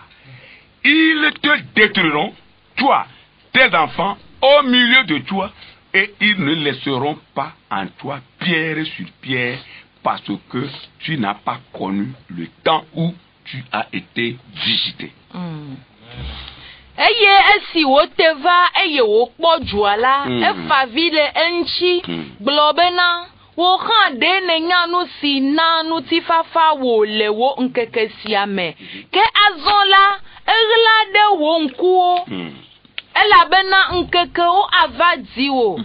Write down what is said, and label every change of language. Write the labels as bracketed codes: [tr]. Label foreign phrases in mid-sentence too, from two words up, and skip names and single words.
[fr] Ils te détruiront, toi, tes enfants, au milieu de toi, et ils ne laisseront pas en toi pierre sur pierre, parce que tu n'as pas connu le temps où tu as été visité. [ee] Eye esi wote va eye wokpɔ dzoa la efa vi le eŋtsi gblɔ bena wo hã ɖe nenya nu si na ŋutifafa wo le wo ŋkeke sia me ke azɔ la eɣla ɖe wo ŋkuwo elabena ŋkekewo ava di wo